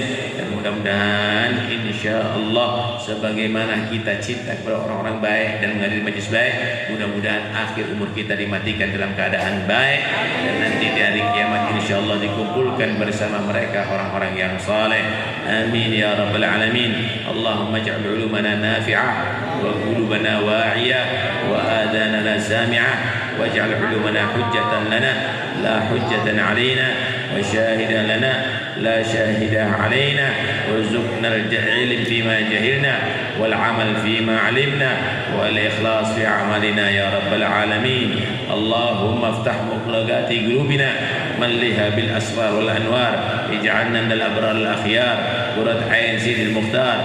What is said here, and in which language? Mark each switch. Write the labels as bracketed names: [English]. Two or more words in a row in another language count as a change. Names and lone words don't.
[Indonesian] Dan mudah-mudahan insyaallah sebagaimana kita cinta kepada orang-orang baik dan menghadiri majlis baik, mudah-mudahan akhir umur kita dimatikan dalam keadaan baik, dan nanti di hari kiamat insyaallah dikumpulkan bersama mereka orang-orang yang saleh. [Arabic] آمين يا رب العالمين اللهم اجعل علومنا نافعة وقلوبنا واعية وآذاننا سامعة واجعل علومنا حجة لنا لا حجة علينا وشاهدا لنا لا شاهد علينا، وارزقنا العلم فيما جهلنا والعمل فيما علمنا والإخلاص في أعمالنا يا رب العالمين. اللهم افتح مخرجات قلوبنا، ملها بالأسرار والأنوار، اجعلنا من الأبرار الأخيار، قرة عين سيد المختار.